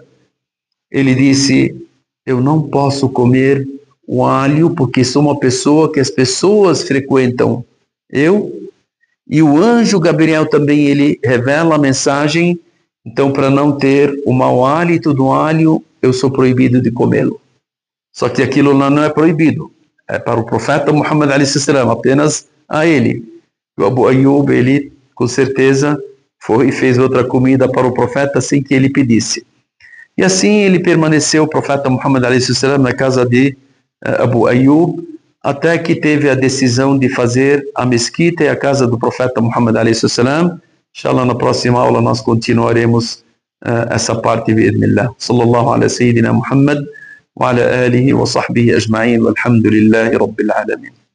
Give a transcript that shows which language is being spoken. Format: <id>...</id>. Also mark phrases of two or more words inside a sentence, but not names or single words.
<pt>Ele disse: eu não posso comer o alho porque sou uma pessoa que as pessoas frequentam. E o anjo Gabriel também, ele revela a mensagem. Então, para não ter o mau hálito do alho, eu sou proibido de comê-lo. Só que aquilo lá não é proibido. É para o profeta Muhammad</pt> <ar>عليه السلام,</ar> <pt>apenas a ele. O Abu Ayyub, ele com certeza foi e fez outra comida para o profeta sem que ele pedisse. E assim ele permaneceu, o profeta Muhammad</pt> <ar>عليه السلام,</ar> <pt>na casa de Abu Ayyub, até que teve a decisão de fazer a mesquita e a casa do profeta Muhammad</pt> <ar>عليه السلام.</ar> <pt>Inshallah, na próxima aula nós continuaremos essa parte, bi'idhnillah.</pt> <ar>صلى الله على سيدنا محمد وعلى آله وصحبه أجمعين والحمد لله رب العالمين.</ar>